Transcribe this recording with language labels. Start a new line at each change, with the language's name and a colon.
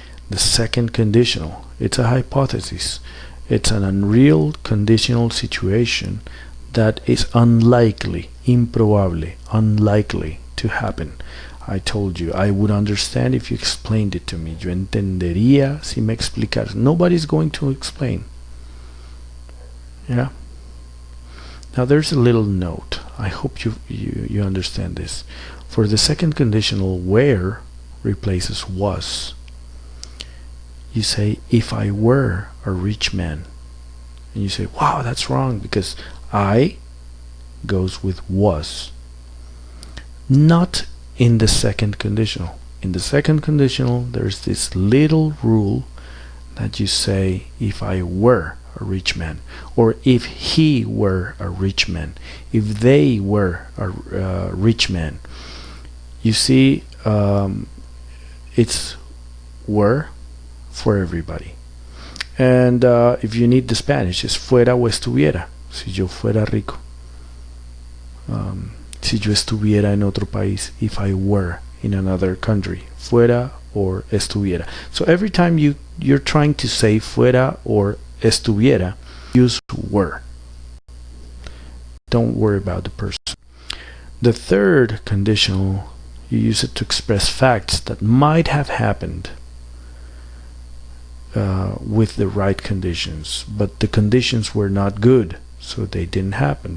English: The second conditional, it's a hypothesis. It's an unreal conditional situation that is unlikely, improbable, unlikely to happen. I told you, I would understand if you explained it to me.
Spanish: Yo entendería si me explicaras.
English: Nobody's going to explain. Yeah. Now there's a little note. I hope you understand this. For the second conditional, where replaces was. You say, if I were a rich man. And you say, wow, that's wrong, because I goes with was. Not in the second conditional. In the second conditional, there's this little rule that you say, if I were a rich man, or if he were a rich man, if they were a rich man. You see, it's were for everybody. And if you need the Spanish, it's
Spanish: fuera o estuviera. Si yo fuera rico. Si yo estuviera en otro país.
English: If I were in another country. Fuera or estuviera. So every time you're trying to say fuera or estuviera, use were. Don't worry about the person. The third conditional, you use it to express facts that might have happened with the right conditions, but the conditions were not good, so they didn't happen.